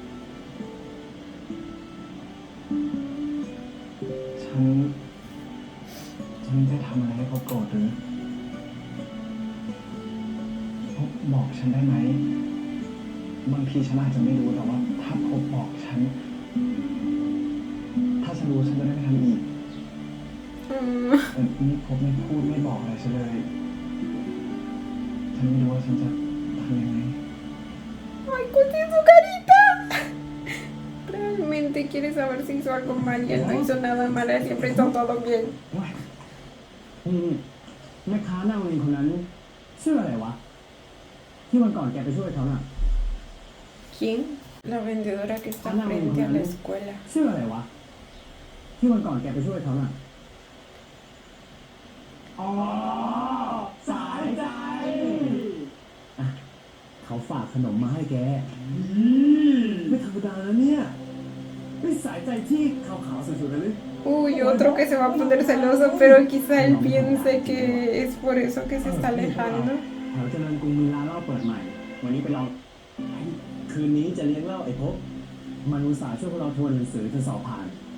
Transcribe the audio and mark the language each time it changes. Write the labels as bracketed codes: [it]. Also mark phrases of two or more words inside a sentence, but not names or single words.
[th] ฉันได้ทำอะไรให้เขาโกรธหรือพบบอกฉันได้ไหมบางทีฉันอาจจะไม่รู้แต่ว่าถ้าพบบอกฉัน ถ้าฉันรู้ฉันจะได้ไม่ทำอีกแต่นี่พบไม่พูดไม่บอกอะไรฉันเลยฉันไม่รู้ว่าฉันจะทำยังไง [es] Ay, Cuti, su carita. Realmente quiere saber si hizo algo mal y él no hizo nada mal, él siempre hizo todo bien. [th] แม่ค้าหน้าโรงเรียนคนนั้นชื่ออะไรวะที่วันก่อนแกไปช่วยเขาน่ะ [es] ¿Quién? La vendedora que está frente a la escuela. [th] ชื่ออะไรวะที่วันก่อนแกไปช่วยเขาน่ะอ๋อสายใจอ่ะเขาฝากขนมมาให้แกไม่ธรรมดาแล้วเนี่ยไม่สายใจที่ขาวๆสุดๆเลย [es] Uy, otro que se va a poner celoso, pero quizá él piense que es por eso que se está alejando. [th] แถวเจริญกรุงมีร้านเหล้าเปิดใหม่ วันนี้ไปลองคืนนี้จะเลี้ยงเหล้าไอ้พบมันอุตส่าห์ช่วยพวกเราทวนหนังสือจนสอบผ่าน